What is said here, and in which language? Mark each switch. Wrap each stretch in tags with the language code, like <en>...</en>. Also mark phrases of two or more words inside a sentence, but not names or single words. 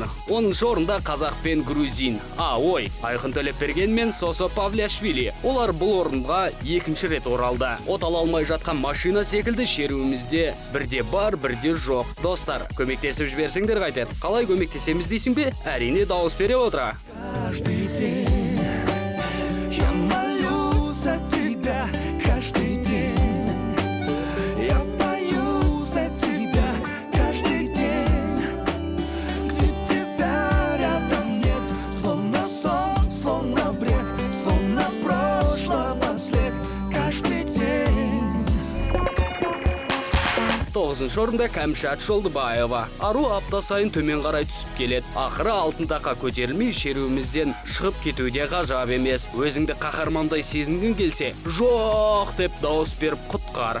<kk>10-шы орында қазақ пен грузин. Айқын Төлепберген мен Сосо Павлиашвили. Олар бұл орынға екінші рет оралды. Отала алмай жатқан машина секілді шеруімізде бірде бар, бірде жоқ. Достар, көмектесіп жіберсеңдер қайтер. Қалай көмектесеміз дейсің бе? Әрине дауыс бере отыра.</kk> <ru>Каждый день я молюсь за тебя, каждый день я пою за тебя, каждый день, где тебя рядом нет, словно сон, словно бред, словно прошлого след, каждый день.</ru> <kk>9-шы орында Кәмшат Жолдыбаева. Ару апта сайын төмен қарай түсіп келеді. Ақыры алтын таққа көтерілмей шеруімізден шығып кетуде ғажап емес. Өзіңді қаһармандай сезінгің келсе, жоқ деп дауыс беріп құтқар.</kk>